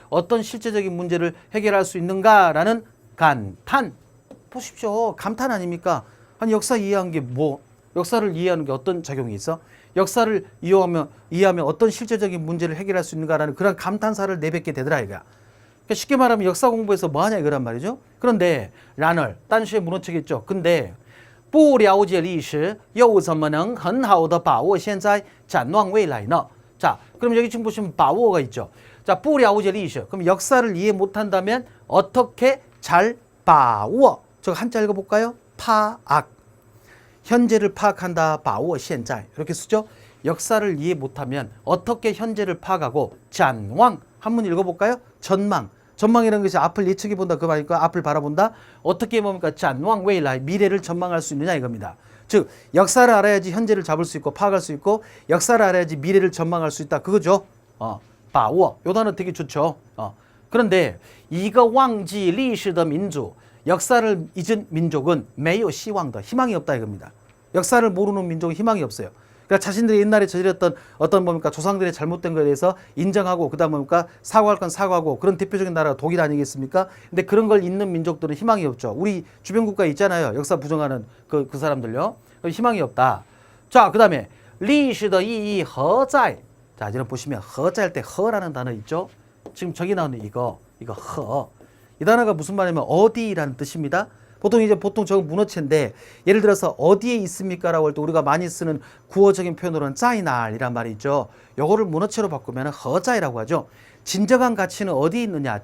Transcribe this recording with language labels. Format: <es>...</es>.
<ko>어떤 실제적인 문제를 해결할 수 있는가라는 감탄. 보십시오. 감탄 아닙니까? 아니 역사 이해한 게 뭐? 역사를 이해하는 게 어떤 작용이 있어? 역사를 이해하면 어떤 실제적인 문제를 해결할 수 있는가라는 그런 감탄사를 내뱉게 되더라 이거야. 그러니까 쉽게 말하면 역사 공부에서 뭐 하냐 이거란 말이죠. 그런데 라널 딴시에 무너지겠죠. 근데</ko> <zh>不了解历史又怎么能很好的把握现在展望未来呢?</zh> <ko>자, 그럼 여기 지금 보시면 把握가 있죠.</ko> <zh>자, 不了解历史.</zh> <ko>그럼 역사를 이해 못한다면 어떻게 잘 把握? 저거 한자 읽어볼까요? 파악. 현재를 파악한다.</ko> <zh>把握现在.</zh> <ko>이렇게 쓰죠. 역사를 이해 못하면 어떻게 현재를 파악하고 展望. 한번 읽어볼까요? 전망. 전망이라는 것이 앞을 예측해 본다 그 말이니까 앞을 바라본다. 어떻게 뭡니까?</ko> <zh>展望未来</zh> <ko>미래를 전망할 수 있느냐 이겁니다. 즉 역사를 알아야지 현재를 잡을 수 있고 파악할 수 있고 역사를 알아야지 미래를 전망할 수 있다 그거죠. 把握 요 단어 되게 좋죠. 그런데</ko> <zh>一个忘记历史的民族</zh> <ko>역사를 잊은 민족은</ko> <zh>没有希望的</zh> <ko>희망이 없다 이겁니다. 역사를 모르는 민족은 희망이 없어요. 그러니까 자신들이 옛날에 저질렀던 어떤 뭡니까 조상들의 잘못된 것에 대해서 인정하고 그다음 뭡니까 사과할 건 사과하고 그런 대표적인 나라가 독일 아니겠습니까? 근데 그런 걸 잊는 민족들은 희망이 없죠. 우리 주변 국가에 있잖아요. 역사 부정하는 그 사람들요. 희망이 없다. 자, 그다음에</ko> <zh>历史的意义何在?</zh> <ko>자, 이제 보시면 何在할 때 허라는 단어 있죠. 지금 저기 나오는 이거 허. 이 단어가 무슨 말이냐면 어디라는 뜻입니다. 보통 저거 문어체인데 예를 들어서 어디에 있습니까? 라고 할 때 우리가 많이 쓰는 구어적인 표현으로는 짜이날이란 말이 있죠. 요거를 문어체로 바꾸면 허자이라고 하죠. 진정한 가치는 어디에 있느냐?</ko>